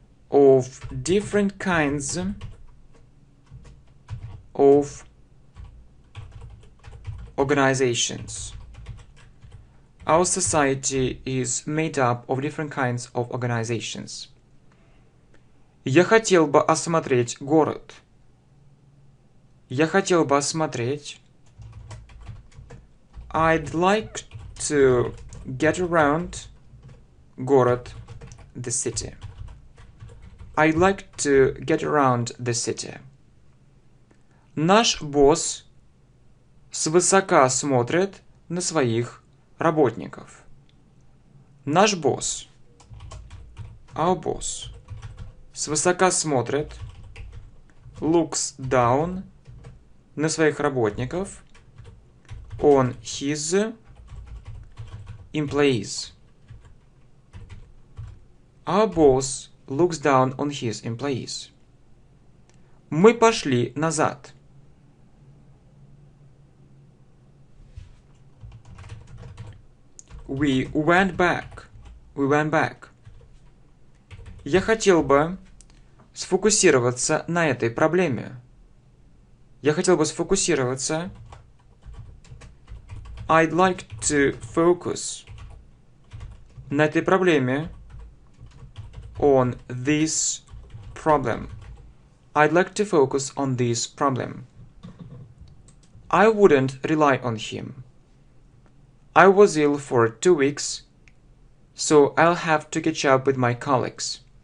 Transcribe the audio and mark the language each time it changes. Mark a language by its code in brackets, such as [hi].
[en] Of different kinds of organizations. Our society is made up of different kinds of organizations. [ru] Я хотел бы осмотреть город. Я хотел бы осмотреть. [en] I'd like to get around [ru] город, [en] the city. I'd like to get around the city. [ru] Наш босс свысока смотрит на своих работников. Наш босс, [en] our boss, [ru] свысока смотрит, [en] looks down, [ru] на своих работников, [en] on his employees. Our boss looks down on his employees. [ru] Мы пошли назад. [en] We went back. We went back. [ru] Я хотел бы сфокусироваться на этой проблеме. Я хотел бы сфокусироваться. [en] I'd like to focus [ru] на этой проблеме. [en] On this problem. I'd like to focus on this problem. I wouldn't rely on him. I was ill for 2 weeks, so I'll have to catch up with my colleagues.